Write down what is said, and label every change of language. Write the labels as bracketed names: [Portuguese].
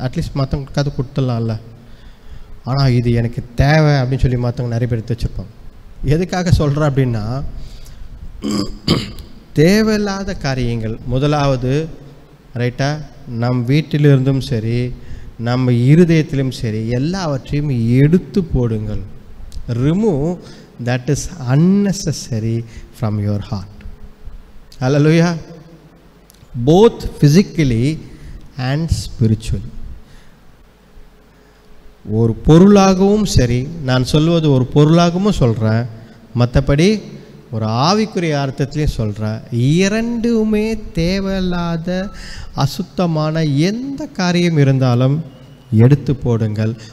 [Tamil] At least மற்றவங்களுக்காவது கொடுத்துடலாம்ல. ஆனால் இது எனக்கு தேவை அப்படின்னு சொல்லி மற்றவங்க நிறைய பேர் எடுத்து வச்சுருப்பாங்க. எதுக்காக சொல்கிறேன் அப்படின்னா, தேவையில்லாத காரியங்கள் முதலாவது, ரைட்டா, நம் வீட்டிலிருந்தும் சரி நம்ம இருதயத்திலும் சரி எல்லாவற்றையும் எடுத்து போடுங்கள். [English] Remove that is unnecessary from your heart. Hallelujah. Both physically and spiritually. [Tamil] ஒரு பொருளாகவும் சரி, நான் சொல்வது ஒரு பொருளாகவும் சொல்கிறேன், மற்றபடி ஒரு ஆவிக்குரிய அர்த்தத்துலேயும் சொல்கிறேன், இரண்டுமே தேவையில்லாத அசுத்தமான எந்த காரியம் இருந்தாலும் எடுத்து போடுங்கள்.